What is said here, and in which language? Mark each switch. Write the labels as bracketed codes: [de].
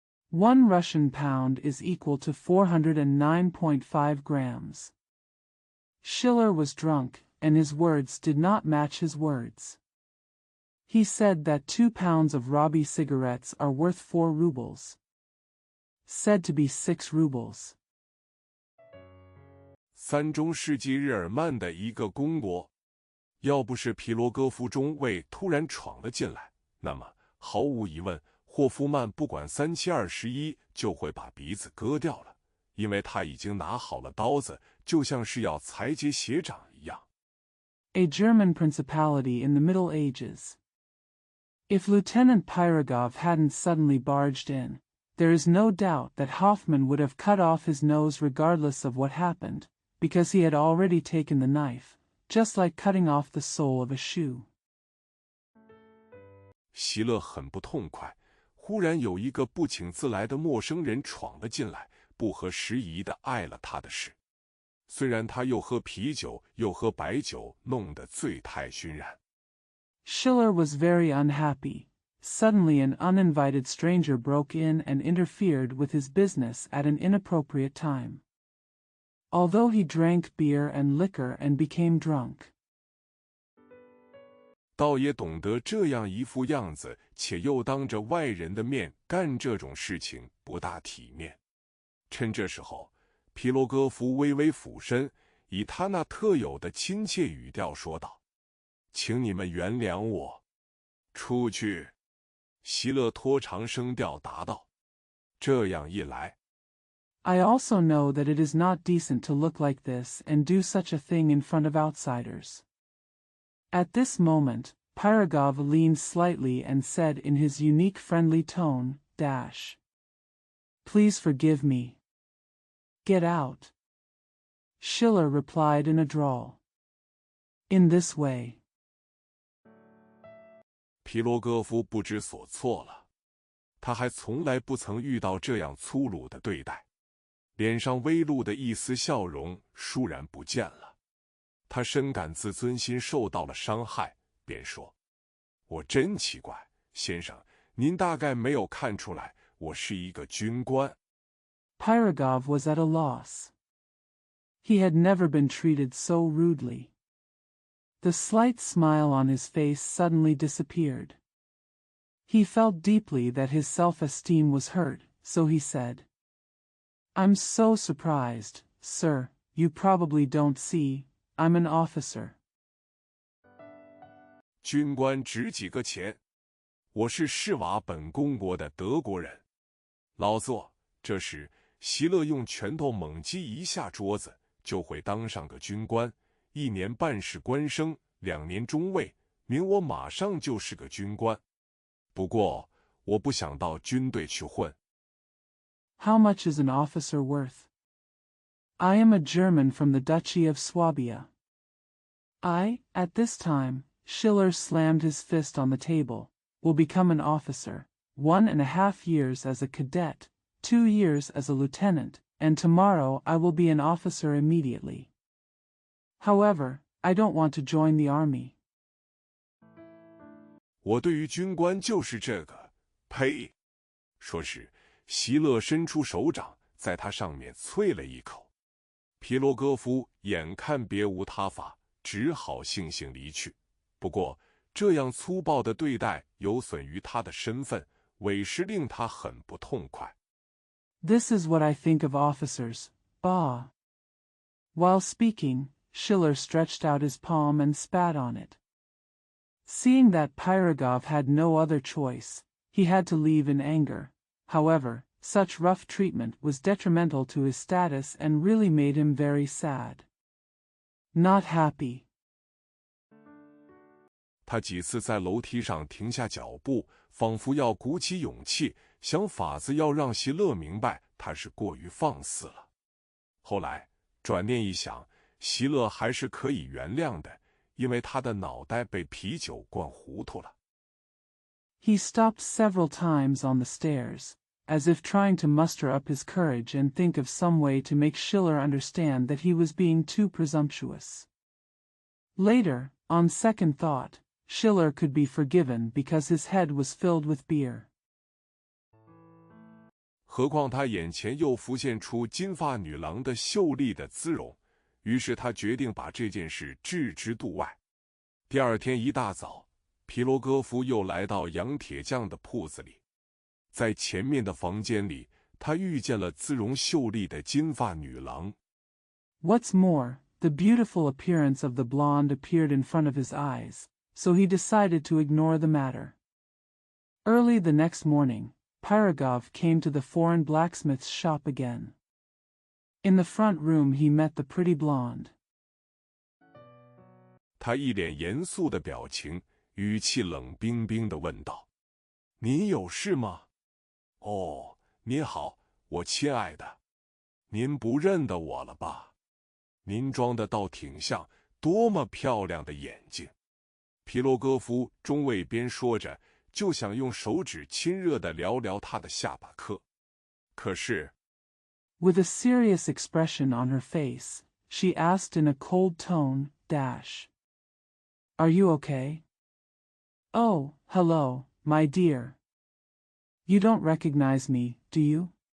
[en] 1 Russian pound is equal to 409.5 grams. Schiller was drunk, and his words did not match his words. He said that 2 pounds of Robbie cigarettes are worth 4 rubles. Said to be 6 rubles. [zh] 3中世纪日耳曼的一个公国，要不是皮罗戈夫中尉突然闯了进来，那么毫无疑问，霍夫曼不管3721就会把鼻子割掉了，因为他已经拿好了刀子，就像是要裁截血掌一样。 [en] A German principality in the Middle Ages. If Lieutenant Pirogov hadn't suddenly barged in, there is no doubt that Hoffman would have cut off his nose regardless of what happened, because he had already taken the knife, just like cutting off the sole of a shoe. [zh] 席勒很不痛快，忽然有一个不请自来的陌生人闯了进来，不合时宜地碍了他的事。虽然他又喝啤酒又喝白酒，弄得醉态熏然。 [en] Schiller was very unhappy. Suddenly an uninvited stranger broke in and interfered with his business at an inappropriate time. Although he drank beer and liquor and became drunk. [zh] 倒也懂得这样一副样子，且又当着外人的面干这种事情不大体面。趁这时候，皮罗戈夫微微俯身，以他那特有的亲切语调说道：“请你们原谅我，出去。” 席勒拖长声调答道：“这样一来。” [en] I also know that it is not decent to look like this and do such a thing in front of outsiders. At this moment, Pirogov leaned slightly and said in his unique friendly tone, Please forgive me. Get out. Schiller replied in a drawl. In this way. [zh] 皮罗戈夫不知所措了，他还从来不曾遇到这样粗鲁的对待。脸上微露的一丝笑容倏然不见了，他深感自尊心受到了伤害，便说：“我真奇怪，先生，您大概没有看出来，我是一个军官。” [en] Pirogov was at a loss. He had never been treated so rudely. The slight smile on his face suddenly disappeared. He felt deeply that his self-esteem was hurt, so he said,"I'm so surprised, sir, you probably don't see, I'm an officer." [zh] 军官值几个钱？我是士瓦本公国的德国人。劳作。这时，席勒用拳头猛击一下桌子，就会当上个军官，1年半是官升，2年中尉，明我马上就是个军官。不过，我不想到军队去混。 [en] How much is an officer worth? I am a German from the Duchy of Swabia. At this time, Schiller slammed his fist on the table, will become an officer, 1.5 years as a cadet, 2 years as a lieutenant, and tomorrow I will be an officer immediately. However, I don't want to join the army. [zh] 我对于军官就是这个，呸！说是席勒伸出手掌，在他上面啐了一口。皮罗戈夫眼看别无他法，只好悻悻离去。不过，这样粗暴的对待有损于他的身份，委实令他很不痛快。 [en] This is what I think of officers, bah. While speaking, Schiller stretched out his palm and spat on it. Seeing that Pirogov had no other choice, he had to leave in anger. However, such rough treatment was detrimental to his status and really made him very sad. Not happy. [zh] 他几次在楼梯上停下脚步，仿佛要鼓起勇气，想法子要让席勒明白他是过于放肆了。后来转念一想，席勒还是可以原谅的，因为他的脑袋被啤酒灌糊涂了。 [en] He stopped several times on the stairs, as if trying to muster up his courage and think of some way to make Schiller understand that he was being too presumptuous. Later, on second thought, Schiller could be forgiven because his head was filled with beer. [zh] 何况他眼前又浮现出金发女郎的秀丽的姿容，于是他决定把这件事置之度外。第二天一大早，皮罗戈夫又来到杨铁匠的铺子里，在前面的房间里，他遇见了姿容秀丽的金发女郎。 [en] What's more, the beautiful appearance of the blonde appeared in front of his eyes, so he decided to ignore the matter. Early the next morning, Pirogov came to the foreign blacksmith's shop again. In the front room he met the pretty blonde. [zh] 他一脸严肃的表情，语气冷冰冰地问道：“您有事吗？”“哦，您好，我亲爱的，您不认得我了吧？您装的倒挺像，多么漂亮的眼睛！” 皮罗戈夫中尉边说着，就想用手指亲热地撩撩他的下巴颏。可是 [en] With a serious expression on her face, she asked in a cold tone, Are you okay? Oh, hello, my dear. You don't recognize me, do you?